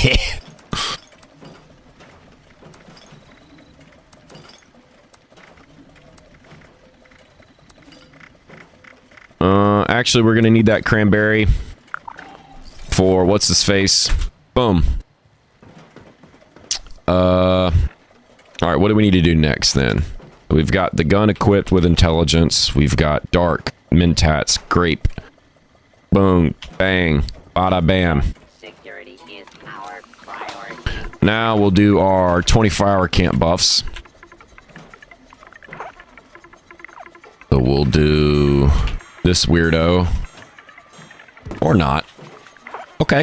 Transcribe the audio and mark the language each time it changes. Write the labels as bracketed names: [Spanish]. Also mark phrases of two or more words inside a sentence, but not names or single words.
[English] Actually, we're gonna need that cranberry for what's his face. Boom. All right, what do we need to do next then? We've got the gun equipped with intelligence. We've got dark, mentats, grape. Boom, bang, bada bam. Security is our priority. Now we'll do our 24-hour camp buffs. So we'll do this weirdo. Or not. Okay.